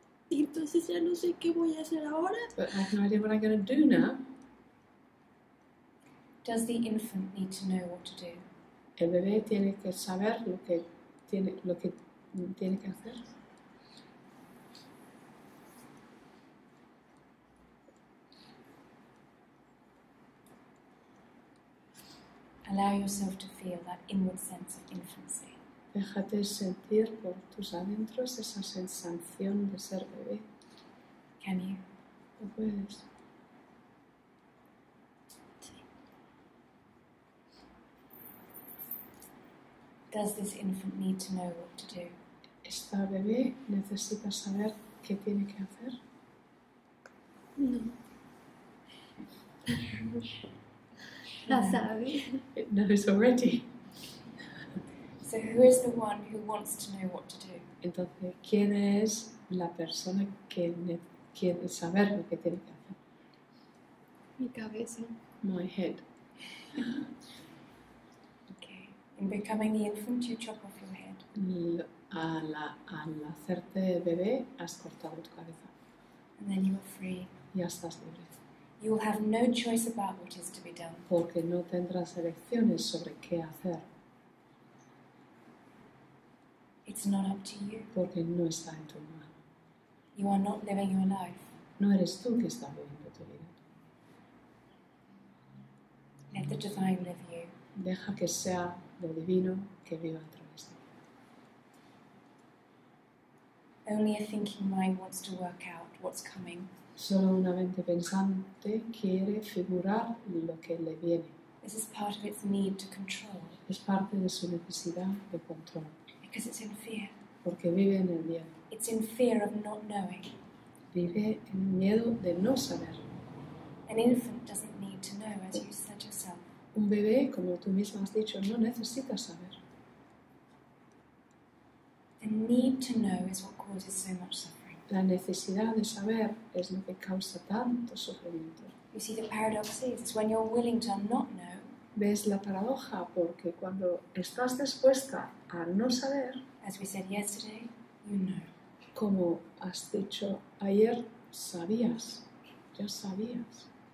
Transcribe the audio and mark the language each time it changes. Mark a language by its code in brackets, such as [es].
[es] Y entonces ya no sé qué voy a hacer ahora. [en] But I have no idea what I'm going to do now. Does the infant need to know what to do? [es] El bebé tiene que saber lo que tiene que hacer. [en] Allow yourself to feel that inward sense of infancy. [es] Déjate sentir por tus adentros esa sensación de ser bebé. [en] Can you? [es] ¿Lo puedes? [en] Does this infant need to know what to do? [es] ¿Esta bebé necesita saber qué tiene que hacer? No. La sabe. [en] It knows already. So who is the one who wants to know what to do? [es] Entonces, ¿quién es la persona que quiere saber lo que tiene que hacer? Mi cabeza. [en] My head. Okay. In becoming the infant, you chop off your head. [es] Al hacerte bebé, has cortado tu cabeza. [en] And then you are free. [es] Ya estás libre. [en] You will have no choice about what is to be done. [es] Porque no tendrás elecciones sobre qué hacer. [en] It's not up to you. [es] Porque no está en tu mano. [en] You are not living your life. [es] No eres tú que estás viviendo tu vida. [en] Let the divine live you. [es] Deja que sea lo divino que viva a través de ti. [en] Only a thinking mind wants to work out what's coming. [es] Solo una mente pensante quiere figurar lo que le viene. [en] This is part of its need to control, [es] Es parte de su necesidad de control. [en] because it's in fear. [es] Porque vive en el miedo. [en] It's in fear of not knowing. [es] Vive en el miedo de no saber. [en] An infant doesn't need to know, as you said yourself. [es] Un bebé, como tú misma has dicho, no necesita saber. [en] The need to know is what causes so much suffering. [es] La necesidad de saber es lo que causa tanto sufrimiento. [en] You see, the paradox is when you're willing to not know, [es] ¿Ves la paradoja? Porque cuando estás dispuesta a no saber, [en] as we said yesterday, you know. [es] como has dicho ayer, sabías, ya sabías.